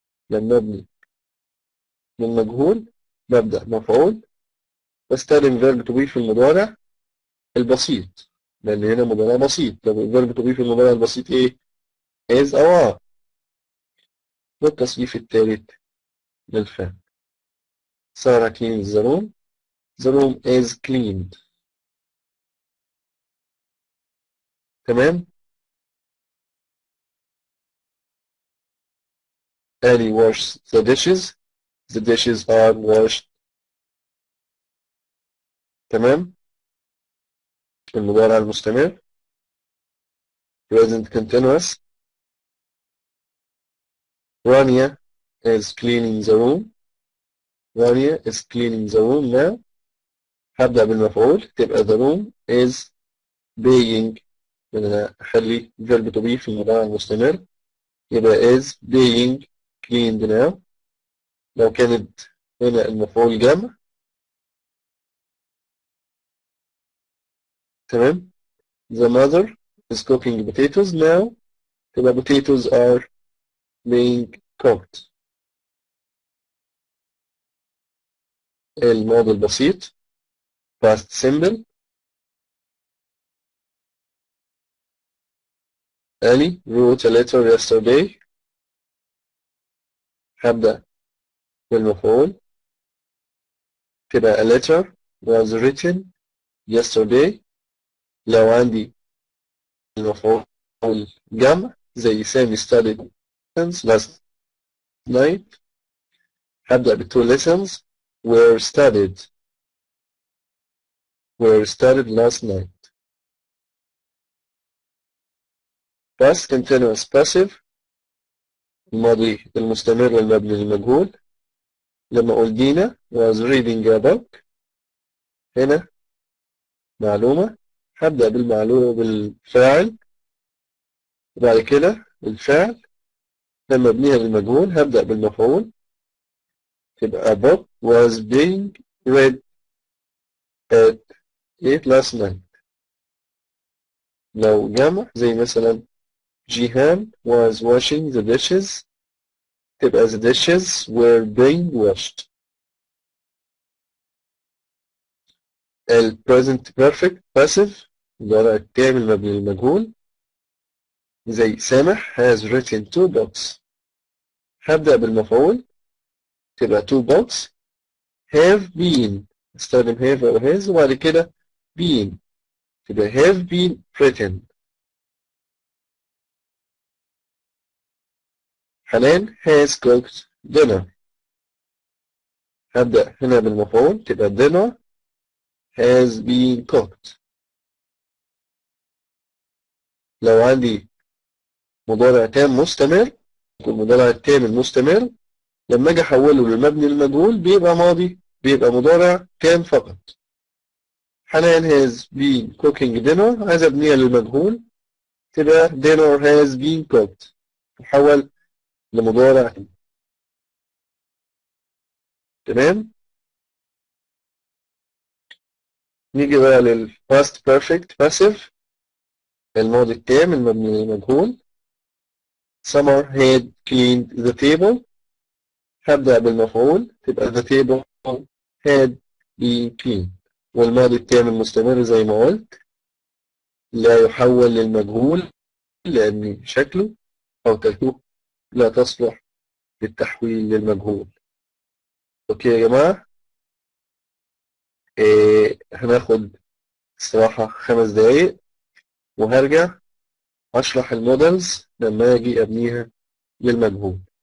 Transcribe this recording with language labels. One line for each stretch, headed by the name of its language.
Arabic: لما نبني للمجهول ببدأ مفعول، بستخدم فيرب تو بي في المضارع البسيط، لأن هنا مضارع بسيط. لو الفيرب تو بي في المضارع البسيط إيه؟ is أو are. والتصريف الثالث للفعل.
English: سارة cleans the room. The room is cleaned. تمام؟ Ali washes the dishes. The dishes are washed.
Arabic: تمام؟ المضارع المستمر present continuous.
English: Rania is cleaning the room. Rania is cleaning the room now.
Arabic: هبدأ بالمفعول تبقى
English: the room is being.
Arabic: أنا أخلي
English: verb to be
Arabic: في المضارع المستمر يبقى
English: is being cleaned now.
Arabic: لو كانت هنا المفعول جمع. تمام.
English: The mother is cooking potatoes now. تبقى potatoes are being cooked.
Arabic: الماضي البسيط past simple.
English: Ali wrote a letter yesterday.
Arabic: هبدأ بالمفعول تبقى
English: a letter was written yesterday.
Arabic: لو عندي المفعول جمع زي سامي
English: studied lessons last night. هبدأ بالtwo lessons were studied last night.
Arabic: past continuous passive الماضي المستمر المبني للمجهول. لما أقول
English: دينا was reading a book.
Arabic: هنا معلومة هبدأ بالمعلومة بالفاعل وبعد كده الفعل. لما ابنيها للمجهول هبدأ بالمفعول تبقى
English: book was being read at 8 last night.
Arabic: لو جمع زي مثلا
English: Jihan was washing the dishes تبقى the dishes were being washed. ال present perfect passive
Arabic: المضارع التام المبني للمجهول زي
English: سامح has written 2 books.
Arabic: هبدأ بالمفعول تبقى
English: 2 books have been.
Arabic: استخدم have أو has وبعد كده been تبقى
English: have been written. حنان has cooked dinner.
Arabic: هبدأ هنا بالمفعول تبقى
English: dinner has been cooked.
Arabic: لو عندي مضارع تام مستمر المضارع التام المستمر لما اجي احوله للمبني المجهول بيبقى ماضي، بيبقى مضارع تام فقط.
English: حنان has been cooking dinner،
Arabic: عايز ابنيها للمجهول تبقى
English: dinner has been cooked،
Arabic: تحول لمضارع. تمام. نيجي بقى لل past perfect passive، الماضي التام المبني للمجهول.
English: Summer had cleaned the table،
Arabic: هبدأ بالمفعول تبقى
English: the table had been cleaned.
Arabic: والماضي التام المستمر زي ما قلت لا يحول للمجهول لأن شكله أو تركيبه لا تصلح للتحويل للمجهول. أوكي يا جماعة، هناخد استراحة 5 دقايق وهرجع أشرح المودلز لما أجي أبنيها للمجهول.